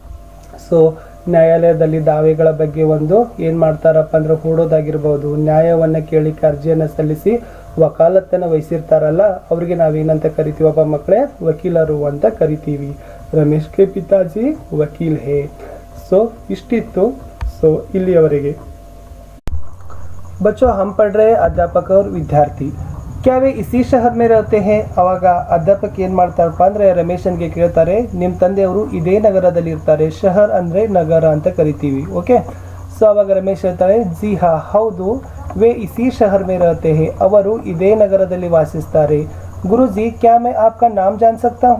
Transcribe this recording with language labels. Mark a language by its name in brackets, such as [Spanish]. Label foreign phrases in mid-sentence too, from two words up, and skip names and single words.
[Kannada] ನ್ಯಾಯಾಲಯದಲ್ಲಿ ದಾವೆಗಳ ಬಗ್ಗೆ ಒಂದು ಏನ್ ಮಾಡ್ತಾರಪ್ಪ ಅಂದ್ರೆ ಹೂಡೋದಾಗಿರ್ಬೋದು, ನ್ಯಾಯವನ್ನ ಕೇಳಿಕ್ಕೆ ಅರ್ಜಿಯನ್ನ ಸಲ್ಲಿಸಿ ವಕಾಲತ್ತನ್ನ ವಹಿಸಿರ್ತಾರಲ್ಲ, ಅವ್ರಿಗೆ ನಾವೇನಂತ ಕರಿತೀವಪ್ಪ ಮಕ್ಕಳೇ, ವಕೀಲರು ಅಂತ ಕರಿತೀವಿ. [Hindi] रमेश के पिताजी वकील है. [Kannada] ಇಷ್ಟಿತ್ತು ಇಲ್ಲಿಯವರೆಗೆ. [Hindi] बच्चों हम पढ़ रहे अध्यापक और विद्यार्थी क्या वे इसी शहर में रहते हैं. [Kannada] ಅವಾಗ ಅಧ್ಯಾಪಕ ಏನ್ ಮಾಡ್ತಾರಪ್ಪ ಅಂದ್ರೆ ರಮೇಶನ್ಗೆ ಕೇಳ್ತಾರೆ, ನಿಮ್ ತಂದೆಯವರು ಇದೇ ನಗರದಲ್ಲಿ ಇರ್ತಾರೆ. ಶಹರ್ ಅಂದ್ರೆ ನಗರ ಅಂತ ಕರಿತೀವಿ. ಓಕೆ. ಅವಾಗ ರಮೇಶ್ ಹೇಳ್ತಾರೆ, [Hindi] जी हाँ [Kannada] ಹೌದು, [Hindi] वे इसी शहर में रहते हैं. [Kannada] ಅವರು ಇದೇ ನಗರದಲ್ಲಿ ವಾಸಿಸ್ತಾರೆ. [Hindi] गुरुजी क्या मैं आपका नाम जान सकता हूँ.